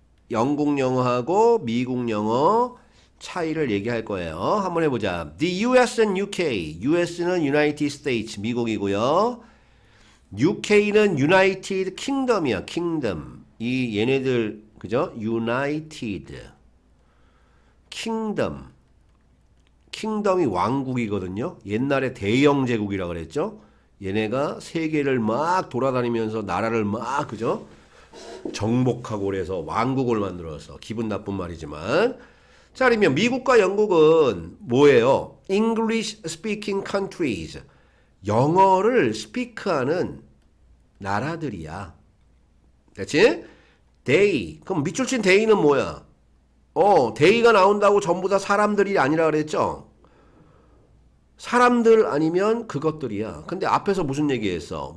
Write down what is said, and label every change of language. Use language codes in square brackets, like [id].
[ko] 영국 영어하고 미국 영어 차이를 얘기할 거예요. 한번 해보자. [en] The US and UK. [ko] US는 United States, 미국이고요. UK는 United Kingdom이야, Kingdom. 이 얘네들, 그죠? United Kingdom. 킹덤이 왕국이거든요. 옛날에 대영 제국이라 그랬죠. 얘네가 세계를 막 돌아다니면서 나라를 막 그죠? 정복하고 그래서 왕국을 만들어서 기분 나쁜 말이지만 자, 그러면 미국과 영국은 뭐예요? [en] English speaking countries. [ko] 영어를 스피크하는 나라들이야. 됐지? they. 그럼 밑줄 친 they는 뭐야? they가 나온다고 전부 다 사람들이 아니라 그랬죠? 사람들 아니면 그것들이야. 근데 앞에서 무슨 얘기했어?